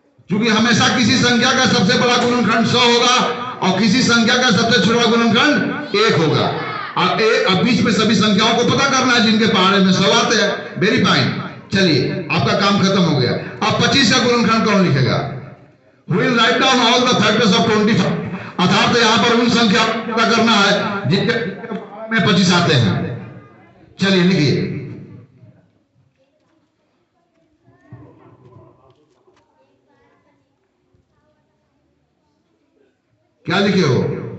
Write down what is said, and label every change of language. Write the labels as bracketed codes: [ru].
[hi] क्योंकि हमेशा किसी संख्या का सबसे बड़ा गुणनखंड 100 होगा और किसी संख्या का सबसे छोटा गुणनखंड 1 होगा। अब बीच में सभी संख्याओं को पता करना है जिनके पहाड़े में 100 आते हैं। [en] very fine, [hi] चलिए आपका काम खत्म हो गया। अब 25 का गुणनखंड कौन लिखेगा? [en] We'll write down all the factors of 25। [hi] अर्थात यहाँ पर उन संख्या को पता करना है जिनके में 25 आते हैं। चलिए लिखिए। क्या लिखे हो?